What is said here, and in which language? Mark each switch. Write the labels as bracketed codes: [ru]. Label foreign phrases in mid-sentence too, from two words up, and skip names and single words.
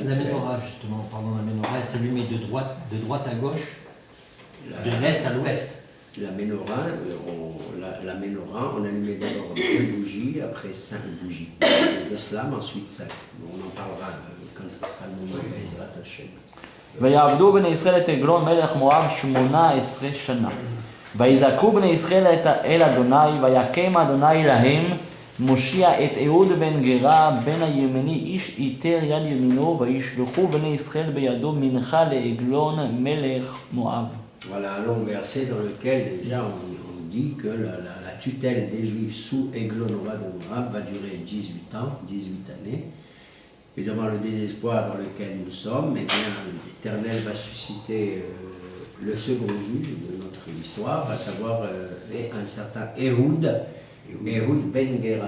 [fr] La menorah, justement, pardon, la menorah, elle s'allumait de droite à gauche, de l'est à l'ouest. La menorah, on allumait d'abord 2 bougies, après 5 bougies de flammes, ensuite 5. On en parlera quand ce sera le moment de [he] עזרת השם. ויעבדו בני ישראל את עגלון מלך מואב 18 שנה. ויזעקו בני ישראל אל אדוני, ויקם אדוני להם מושיע את אהוד בן גרה בן הימני איש איתר יד ימינו, וישלחו בני ישראל בידו מנחה לעגלון מלך מואב. [fr] Voilà un long verset dans lequel déjà on dit que la tutelle des Juifs sous Eglon, roi de Moab, va durer 18 ans, 18 années. Et devant le désespoir dans lequel nous sommes, eh bien, l'Éternel va susciter le second juge de notre histoire, à savoir un certain Ehud ben Gera.